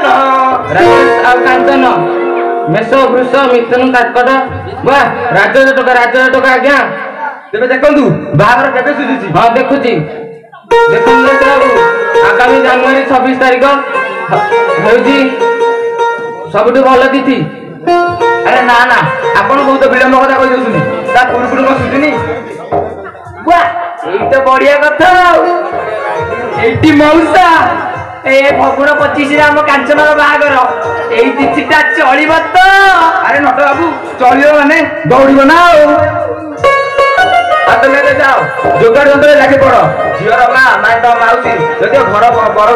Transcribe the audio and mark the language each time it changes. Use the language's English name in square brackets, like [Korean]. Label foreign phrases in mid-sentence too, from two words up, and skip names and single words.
[Odia] ରାଜେଶ ଆ କାଞ୍ଚନ ମେଷ ବୃଷ ମିଥୁନ କର୍କଟ ବାହ ରାଜା ଟକା ଆଜ୍ଞା ତେବେ ଦେଖନ୍ତୁ ବାହାଘର କେବେ ସୁଝୁଛି ହଁ ଦେଖୁଛି ଦେଖନ୍ତୁ ବାବୁ ଆଗାମୀ ଜାନୁଆରୀ 26 ତାରିଖ ହେଉଛି ସବୁଠୁ ଭଲ ତିଥି ଅରେ ନା ନା ଆପଣ ବହୁତ ବିଳମ୍ବ କଥା କହି ଦଉଛନ୍ତି ନା କୁରୁକୁରୁ ବସୁଛିନି ଏଇ ତ ବଢିଆ କଥା ଆଉ ଏଇଠି ମଉସା ଏ ଫଗୁଣ 25 ଆମ କାଞ୍ଚନର ବାହାଘର ଏଇ ତିଥିଟା ଚଳିବ ତ? ଆରେ ନଟ ବାବୁ ଚଳିବ ମାନେ ଦୌଡ଼ିବ ନା ଆଉ ତମେ ଯାଅ ଯୋଗାଡ଼ ଯନ୍ତ୍ରରେ ଲାଗି ପଡ ଝିଅର ମା ମାଉସୀ ଯଦି ଘର ବରକୁ